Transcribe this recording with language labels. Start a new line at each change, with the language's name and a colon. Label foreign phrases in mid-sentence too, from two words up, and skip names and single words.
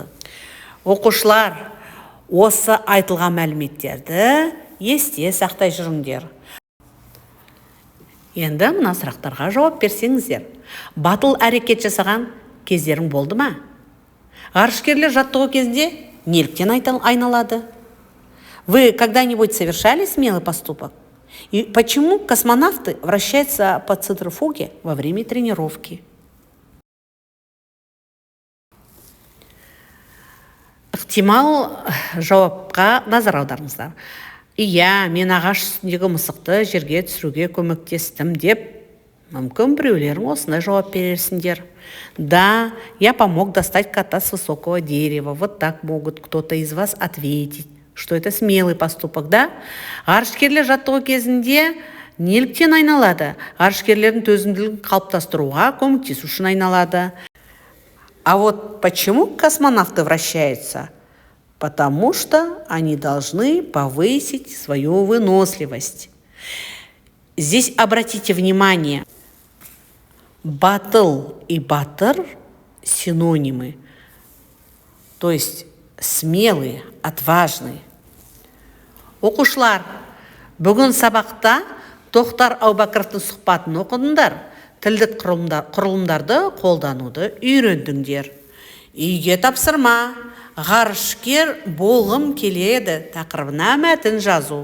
Kazakh: Оқушылар, осы айтылған мәліметтерді есте сақтай жүріңдер. Енді мына сұрақтарға жауап берсеңіздер. Батыл әрекет жасаған кездерің болды ма? Ғарышкерлер жаттығу кезінде неліктен айналады?
Russian: Вы когда-нибудь совершали смелый поступок? И почему космонавты вращаются по центрифуге во время тренировки?
Kazakh: Ықтимал жауапқа назар аударыңыздар. Иә, мен ағаш үстіндегі мысықты жерге түсіруге көмектестім деп, мүмкін біреулерің осындай жауап берерсіңдер.
Russian: Да, я помог достать кота с высокого дерева. Вот так могут кто-то из вас ответить, что это смелый поступок, да?
Kazakh: Ғарышкерлер жаттығу кезінде неліктен айналады? Ғарышкерлердің төзімділігін қалыптастыруға көмектесу үшін айналады.
Russian: А вот почему космонавты вращаются? Потому что они должны повысить свою выносливость. Здесь обратите внимание, батыл и батыр синонимы, то есть смелый, отважный.
Kazakh: Оқушылар, бүгін сабақта Тоқтар Әубәкіровтың сұхбатын оқыдыңдар, тілдік құрылымдарды қолдануды үйрендіңдер. Үйге тапсырма, ғарышкер болғым келеді тақырыбына мәтін жазу.